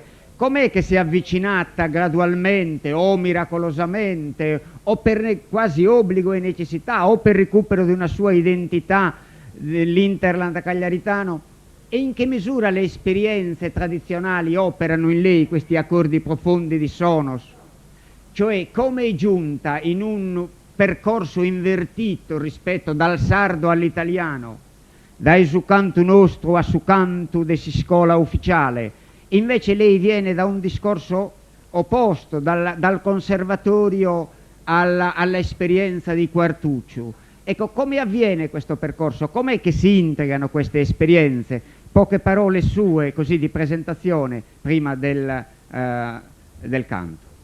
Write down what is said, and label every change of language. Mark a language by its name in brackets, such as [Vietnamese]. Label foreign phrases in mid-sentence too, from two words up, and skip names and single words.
[Italian] Com'è che si è avvicinata gradualmente o miracolosamente o per quasi obbligo e necessità o per recupero di una sua identità dell'Interland cagliaritano, e in che misura le esperienze tradizionali operano in lei questi accordi profondi di sonos? Cioè, come è giunta in un percorso invertito rispetto dal sardo all'italiano, dai [Sardinian] su canto nostro a su canto de si scola ufficiale. [Italian] Invece lei viene da un discorso opposto, dal conservatorio all'esperienza di Quartuccio. Ecco, come avviene questo percorso? Com'è che si integrano queste esperienze? Poche parole sue, così di presentazione, prima del canto.